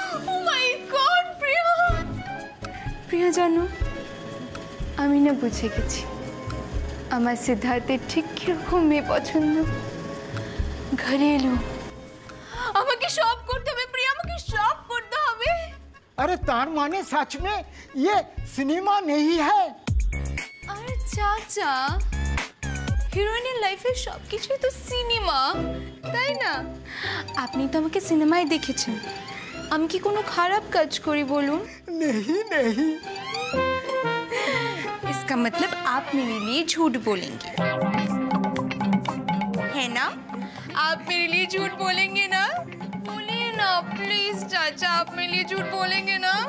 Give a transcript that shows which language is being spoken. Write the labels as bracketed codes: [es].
[bn] ও মাই god প্রিয়া, প্রিয়া জানো আমি না বুঝে গেছি আমার সিদ্ধার্থের ঠিক কিরকম মেয়ে পছন্দ। ঘরে এলো, আমাকে সব করতে হবে প্রিয়া, আমাকে সব করতে হবে। [hi] अरे [bn] तार माने [hi] सच में ये सिनेमा नहीं है। [bn] আরে চাচা, হিরোইনের লাইফে সব কিছুই তো সিনেমা, তাই না? আপনি তো আমাকে সিনেমায় দেখেছেন, আমি কি কোনো খারাপ কাজ করি বলুন? [hi] नहीं नहीं, इसका मतलब आप मेरे लिए झूठ बोलेंगे, है ना? आप मेरे लिए झूठ बोलेंगे ना? बोलिए ना प्लीज चाचा, आप मेरे लिए झूठ बोलेंगे ना?